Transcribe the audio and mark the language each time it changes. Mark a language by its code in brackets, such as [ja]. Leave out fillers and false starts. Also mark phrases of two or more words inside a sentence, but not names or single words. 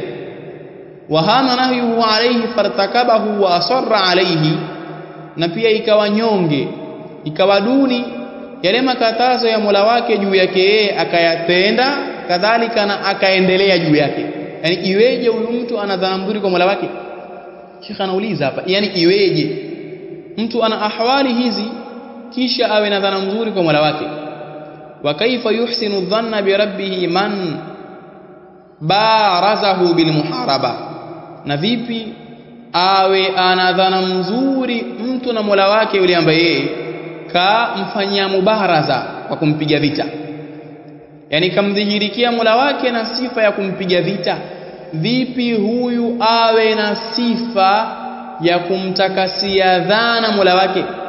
[ar] وهنا نهيه عليه فارتكبه وأصر عليه, [sw] na pia ikawa nyonge, ikawa duni yale makatazo ya Mola wake juu yake yeye akayatenda, kadhalika na akaendelea juu yake. Yani iweje huyu mtu ana dhana nzuri kwa Mola wake? Sheikh anauliza hapa, yani iweje mtu ana ahwali hizi kisha awe na dhana nzuri kwa Mola wake? [ar] وكيف يحسن الظن بربه من بارزه بالمحاربة, [sw] na vipi awe ana dhana nzuri mtu na Mola wake yule ambaye yeye kamfanyia mubaraza kwa kumpiga vita, yani kamdhihirikia Mola wake na sifa ya kumpiga vita. Vipi huyu awe na sifa ya kumtakasia dhana Mola wake?